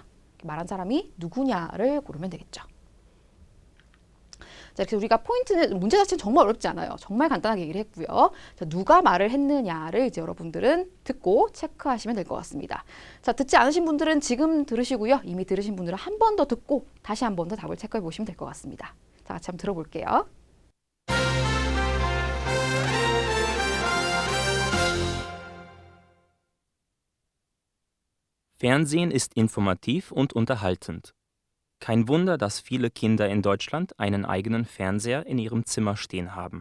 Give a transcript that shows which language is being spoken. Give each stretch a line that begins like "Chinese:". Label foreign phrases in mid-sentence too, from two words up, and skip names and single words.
Korean: 말한 사람이 누구냐를 고르면 되겠죠. 자, 그래서 우리가 포인트는 문제 자체는 정말 어렵지 않아요. 정말 간단하게 얘기를 했고요. 자, 누가 말을 했느냐를 이제 여러분들은 듣고 체크하시면 될 것 같습니다. 자, 듣지 않으신 분들은 지금 들으시고요. 이미 들으신 분들은 한 번 더 듣고 다시 한 번 더 답을 체크해 보시면 될 것 같습니다. 자, 같이 한번 들어볼게요.
German: Fernsehen ist informativ und unterhaltend. Kein Wunder, dass viele Kinder in Deutschland einen eigenen Fernseher in ihrem Zimmer stehen haben.